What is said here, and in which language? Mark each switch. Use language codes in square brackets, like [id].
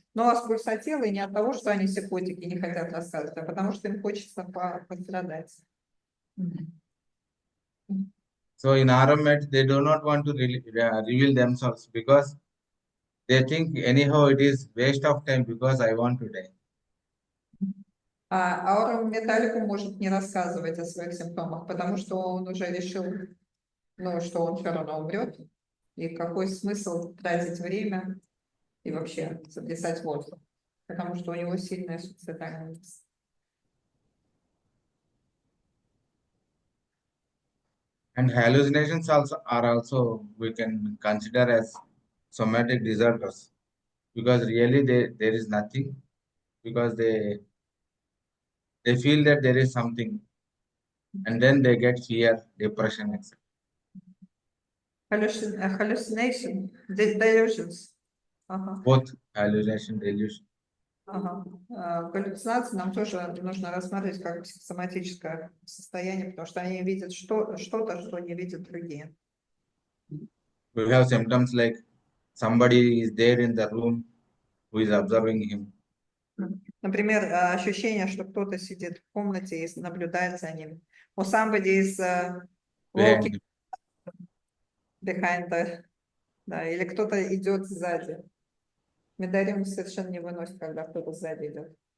[ru] Но с пульсатилой не от того, что они психотики не хотят рассказывать, а потому что им хочется пострадать. [en] So in RMED, they do not want to reveal themselves because they think anyhow it is waste of time because I want to die. [ru] А аурометаллику может не рассказывать о своих симптомах, потому что он уже решил, ну, что он все равно умрет. И какой смысл тратить время и вообще записать воздух, потому что у него сильная суицидальная мысль. [en] And hallucinations are also we can consider as somatic disorders because really there is nothing because they feel that there is something and then they get fear, depression, etc. Hallucination, delusions. Ага. Both hallucination, delusion. [ru] Ага. Галлюцинации нам тоже нужно рассматривать как психосоматическое состояние, потому что они видят что-то, что не видят другие. [en] We have symptoms like somebody is there in the room who is observing him. [ru] Например, ощущение, что кто-то сидит в комнате и наблюдает за ним. [en] Or somebody is walking behind [ru] да, или кто-то идет сзади. Медарим совершенно не выносит, когда кто-то сзади идет.